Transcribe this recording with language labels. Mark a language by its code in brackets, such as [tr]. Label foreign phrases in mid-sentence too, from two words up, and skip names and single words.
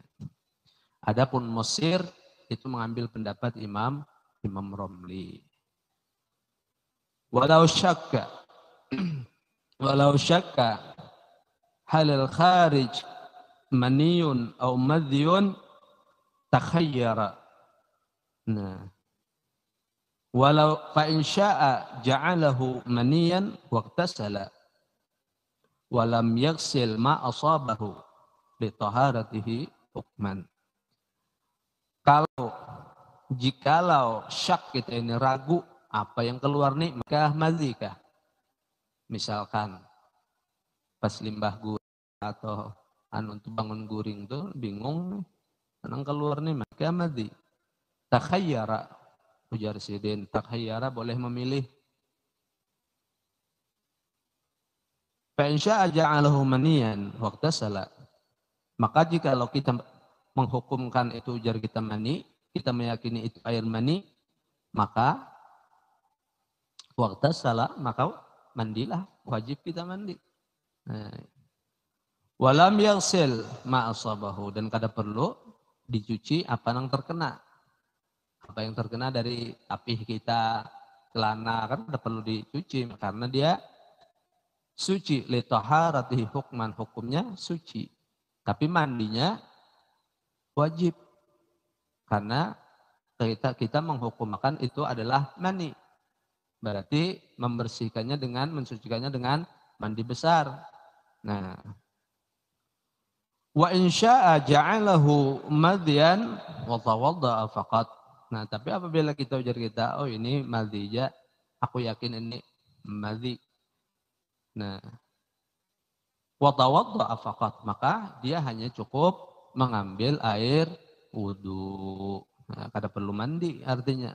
[bjn] Adapun Mesir itu mengambil pendapat Imam Ramli. [ar] ولو شك هل الخارج مني atau مذي تخير. [bjn] Nah, [ar] ولو فإن شاء جعله منيا واغتسل ولم يغسل ما أصابه لطهارته حكما. [bjn] Jikalau syak kita ini ragu apa yang keluar nih maka madhi kah? Misalkan pas limbah guring atau untuk bangun guring tuh bingung nih, yang keluar nih maka madhi. Takhayyara, ujar sidin, takhayyara boleh memilih. [ar] فإن شاء جعله منيا واغتسل. [bjn] Maka jikalau kita menghukumkan itu ujar kita mani, kita meyakini itu air mani, maka waqtasala, maka mandilah, wajib kita mandi. Nah, [ar] ولم يغسل ما أصابه, [bjn] dan kada perlu dicuci apa yang terkena. Apa yang terkena dari apih kita, celana kan tidak perlu dicuci karena dia suci. [ar] لطهارته حكما, [bjn] hukumnya suci. Tapi mandinya wajib. Karena kita menghukumkan itu adalah mani. Berarti membersihkannya dengan, mensucikannya dengan mandi besar. Nah, [ar] وإن شاء جعله مذيا وتوضأ فقط. [bjn] Nah, tapi apabila kita ujar kita, oh ini madhija, aku yakin ini madhi. Nah, [ar] وتوضأ فقط, [bjn] maka dia hanya cukup mengambil air wudu. Nah, kada perlu mandi artinya.